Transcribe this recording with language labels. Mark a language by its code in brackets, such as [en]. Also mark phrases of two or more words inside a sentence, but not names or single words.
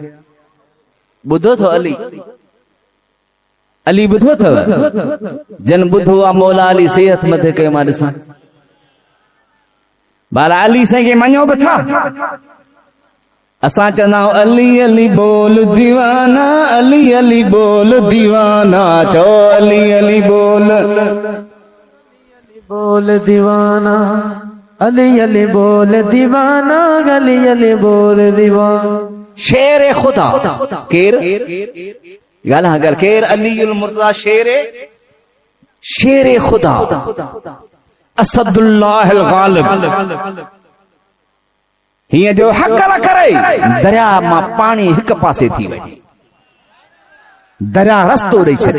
[sd] ॿुधो अथव अली? अली ॿुधो अथव? जन ॿुधो आहे मौला अली सेहत मथे कयो मां ॾिसां। बाला अली साईं खे मञो बि था? असां चवंदा आहियूं अली अली बोल दीवाना, अली अली बोल दीवाना, चो अली अली बोल बोल दीवाना, अली अली बोल दीवाना, अली अली बोल दीवाना। शेर खुदा केर गाला अगर केर अली उल मुर्तजा शेर खुदा असदुल्लाह अल गालिब हीअं जो हक़ न करे दरिया मां पाणी हिक पासे थी वञे, दरिया रस्तो ॾेई छॾे।